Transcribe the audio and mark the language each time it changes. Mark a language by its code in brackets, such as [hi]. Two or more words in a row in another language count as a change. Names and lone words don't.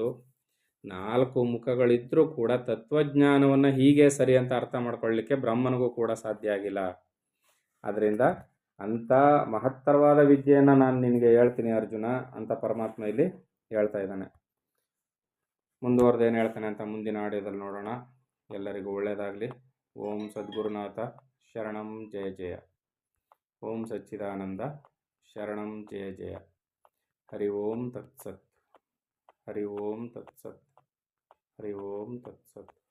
[kn] 4 ಮುಖಗಳಿದ್ದರೂ ಕೂಡ ತತ್ವಜ್ಞಾನವನ್ನು ಹೀಗೆ ಸರಿ ಅಂತ ಅರ್ಥ ಮಾಡ್ಕೊಳ್ಳಿಕ್ಕೆ ಬ್ರಹ್ಮನಿಗೂ ಕೂಡ ಸಾಧ್ಯ ಆಗಿಲ್ಲ. ಅದರಿಂದ ಅಂಥ ಮಹತ್ತರವಾದ ವಿದ್ಯೆಯನ್ನು ನಾನು ನಿನಗೆ ಹೇಳ್ತೀನಿ ಅರ್ಜುನ ಅಂತ ಪರಮಾತ್ಮ ಇಲ್ಲಿ ಹೇಳ್ತಾ ಇದ್ದಾನೆ. ಮುಂದುವರೆದು ಏನು ಹೇಳ್ತಾನೆ ಅಂತ ಮುಂದಿನ ಆಡಿಯೋದಲ್ಲಿ ನೋಡೋಣ. ಎಲ್ಲರಿಗೂ ಒಳ್ಳೆಯದಾಗಲಿ. [sa] ಓಂ ಸದ್ಗುರುನಾಥ ಶರಣಂ ಜಯ ಜಯ. ಓಂ ಸಚ್ಚಿದಾನಂದ ಶರಣಂ ಜಯ ಜಯ. ಹರಿ ಓಂ ತತ್ಸತ್. ಹರಿ ಓಂ ತತ್ಸತ್. ಹರಿ ಓಂ ತತ್ಸತ್.